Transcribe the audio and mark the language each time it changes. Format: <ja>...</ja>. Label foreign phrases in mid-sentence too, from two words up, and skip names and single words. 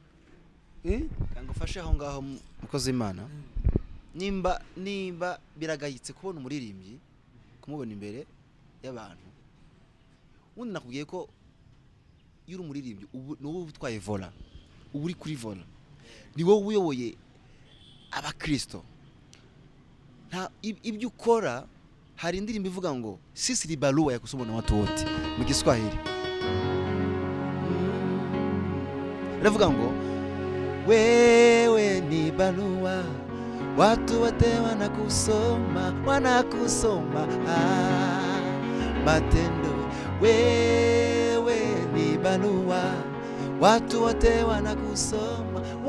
<rw>kanga ufashe aho ngaho mukozi Imana nimba biragayitse kubona umuririmbyi kumubona imbere y'abantu ubundi nakubwiye ko yuri umuririmbyi n'ubu utwaye vola ubu uri kuri vola ni wowe uyoboye abakristo ibyo ukora hari indirimbo ivuga ngo</rw> <sw>sisi ni barua ya kusoma na watu wote</sw> <rw>mu Kiswahili iravuga ngo</rw> <sw>wewe ni barua watu wote wanakusoma matendo wewe ni barua watu wote wanakusoma</sw>